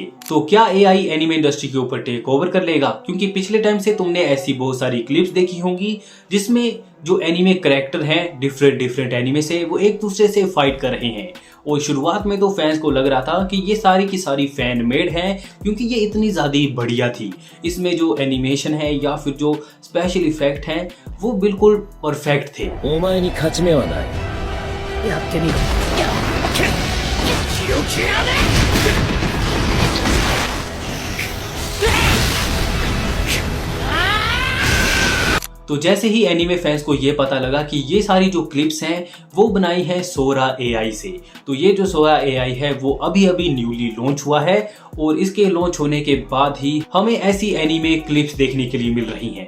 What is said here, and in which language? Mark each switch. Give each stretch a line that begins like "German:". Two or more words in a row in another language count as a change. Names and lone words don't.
Hindi: तो क्या
English: AI anime industry
Hindi: के ऊपर
English: take over
Hindi: कर लेगा? क्योंकि पिछले टाइम से तुमने ऐसी बहुत सारी क्लिप्स देखी होंगी जिसमें जो
English: anime character
Hindi: हैं
English: different anime
Hindi: से, वो एक दूसरे से फाइट कर रहे हैं। और शुरुआत में तो फैंस को लग रहा था कि ये सारी की सारी
English: fan made
Hindi: हैं क्योंकि ये इतनी ज़्यादा बढ़िया थी। इसमें जो एनिमेशन है या फिर जो
English: special effect
Hindi: हैं वो बिल्कुल परफेक्ट थे।
Japanese: お前に勝ち目はない。やってみろ。気を切らねえ。
Hindi: तो जैसे ही
English: anime fans
Hindi: को ये पता लगा कि ये सारी जो क्लिप्स हैं वो बनाई है सोरा एआई से, तो ये जो सोरा एआई है वो अभी
English: newly launch
Hindi: हुआ है और इसके लॉन्च होने के बाद ही हमें ऐसी
English: anime clips
Hindi: देखने के लिए मिल रही हैं।